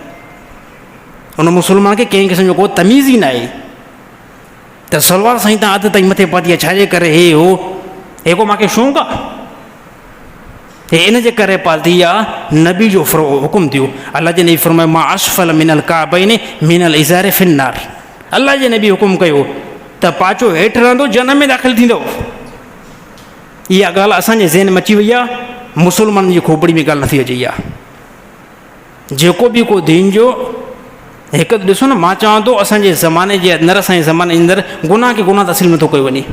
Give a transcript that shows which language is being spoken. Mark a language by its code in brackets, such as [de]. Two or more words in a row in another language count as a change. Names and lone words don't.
[sd] उन मुस्लमान खे कंहिं क़िस्म जो को तमीज़ ई न आहे त सलवार साईं तव्हां अधु ताईं मथे पाती आहे, छाजे करे? हे हो हे को मूंखे शौक़ु आहे, हे इन जे करे पाती आहे। नबी जो हुकुम थियो, अलाह जे नबी फरमायो [ar] ما أسفل من الكعبين من الإزار في النار. [sd] अलाह जे नबी हुकुम कयो त पाचो हेठि रहंदो जनम में दाख़िल थींदो। इहा ॻाल्हि असांजे ज़हन में अची वई आहे, मुस्लमाननि जी खोपड़ी में ॻाल्हि नथी अचे। इहा जेको बि को दीन जो हिकु ॾिसो न, मां चवां थो असांजे ज़माने जे अंदरि, असांजे ज़माने जे अंदरि गुनाह खे गुनाह तस्लीम नथो कयो वञे।